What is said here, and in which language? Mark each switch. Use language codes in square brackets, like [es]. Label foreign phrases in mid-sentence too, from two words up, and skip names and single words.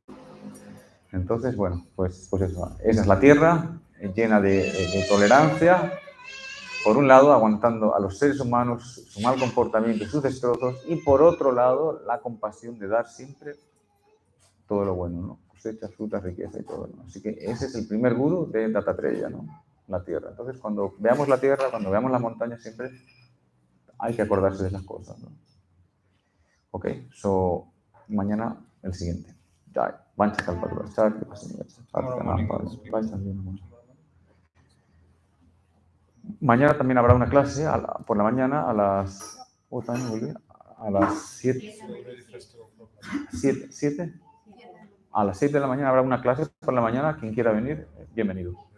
[es] Entonces, bueno, pues eso, esa es la tierra llena de tolerancia, por un lado, aguantando a los seres humanos su mal comportamiento y sus destrozos, y por otro lado, la compasión de dar siempre todo lo bueno, ¿no? Cosechas, frutas, riqueza y todo, ¿no? Así que ese es el primer guru de Dattatreya, ¿no? La tierra. Entonces, cuando veamos la tierra, cuando veamos las montañas, siempre hay que acordarse de esas cosas, ¿no? [en] Ok, so [es] mañana el siguiente. [sa] Jai. Vancha kalpatarus. [es] Mañana también habrá una clase por la mañana a las... a las 7. ¿7? A las 7 de la mañana habrá una clase por la mañana. Quien quiera venir, bienvenido.